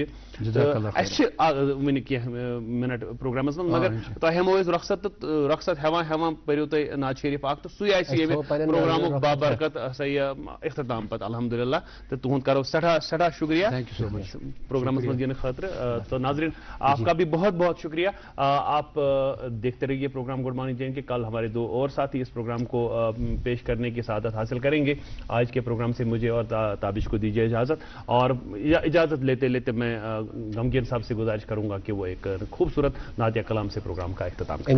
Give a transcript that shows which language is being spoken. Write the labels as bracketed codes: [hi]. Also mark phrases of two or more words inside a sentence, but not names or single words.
[ks] اَسہِ چھِ وٕنہِ کینٛہہ مِنٹ پروگرامس منٛز مگر تۄہہِ ہٮ۪مو أسۍ رۄخصت تہٕ رۄخصت ہٮ۪وان پٔرِو تُہۍ نعت شریٖف اکھ تہٕ سُے آسہِ ییٚمہِ پروگرامُک بابرکت ہسا یہِ اختتام پتہٕ الحمدللہ. تو تہد کرو سٹھا سٹھا شکریہ پروگرامس میں دن خاطر. [ur] تو ناظرین آپ کا بھی بہت بہت شکریہ. آپ دیکھتے رہیے پروگرام گڈ مارننگ جین کے. کل ہمارے دو اور ساتھی اس پروگرام کو پیش کرنے کی سعادت حاصل کریں گے. آج کے پروگرام سے مجھے اور تابش کو دیجیے اجازت, اور اجازت لیتے لیتے میں غمگین صاحب سے گزارش کروں گا کہ وہ ایک خوبصورت نعت کلام سے پروگرام کا اختتام کریں.